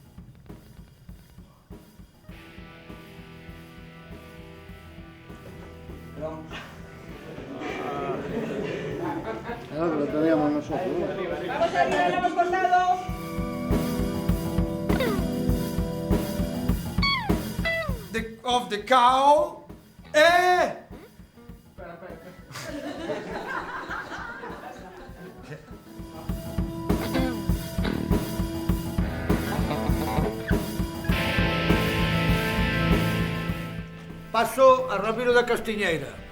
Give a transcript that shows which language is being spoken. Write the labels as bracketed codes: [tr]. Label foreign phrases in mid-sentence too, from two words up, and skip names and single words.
[es] Ahora lo teníamos nosotros. Vamos arriba, le hemos cortado. [en] Of the cow. [gl] Paso a Ramiro da Castiñeira.